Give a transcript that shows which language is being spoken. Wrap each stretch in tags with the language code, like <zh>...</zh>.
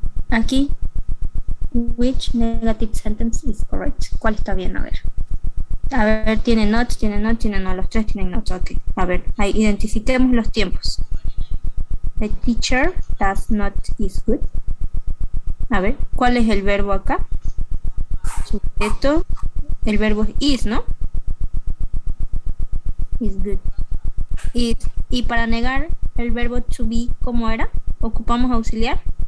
<en>Aquí, which negative sentence is correct?</en> <es>¿Cuál está bien? A ver, tiene not, tiene no, tiene no, los tres tienen not, ok. A ver, ahí identifiquemos los tiempos.</es> <en>The teacher does not is good.</en> <es>A ver, ¿cuál es el verbo acá? Sujeto, el verbo es is, ¿no?</es> <en>Is good. Is.</en> <es>Y para negar el verbo to be, ¿cómo era? ¿Ocupamos auxiliar?</es>